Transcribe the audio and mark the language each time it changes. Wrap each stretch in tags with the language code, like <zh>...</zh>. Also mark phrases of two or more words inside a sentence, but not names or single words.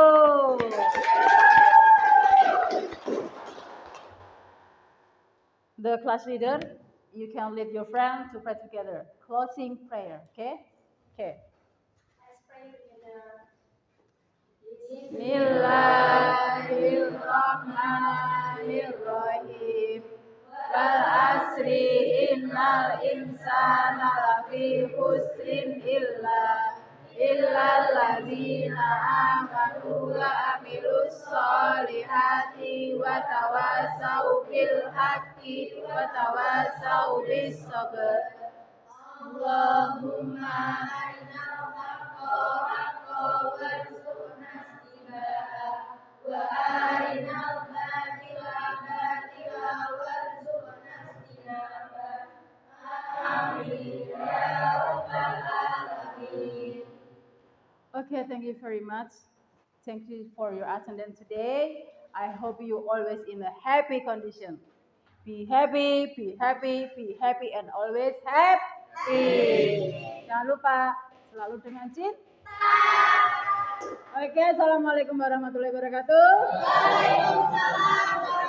<en>The class leader, you can lead your friend to pray together. Closing prayer, okay? Okay. Let's pray together.</en> <ar>بسم الله الرحمن الرحيم. والعصر إن الإنسان لفي خسر إلا الذين آمنوا وعملوا الصالحات وتواصوا بالحق وتواصوا بالصبر. اللهم أرنا الحق حقا وارزقنا اتباعه وأرنا الباطل باطلا وارزقنا اجتنابه. آمين يا رب العالمين.</ar> <en>Okay, thank you very much. Thank you for your attendance today. I hope you always in a happy condition. Be happy, be happy, be happy, and always happy.</en> <id>Jangan lupa selalu dengan cinta. Oke,</id> <ar>السلام عليكم ورحمة الله وبركاته. وعليكم السلام.</ar>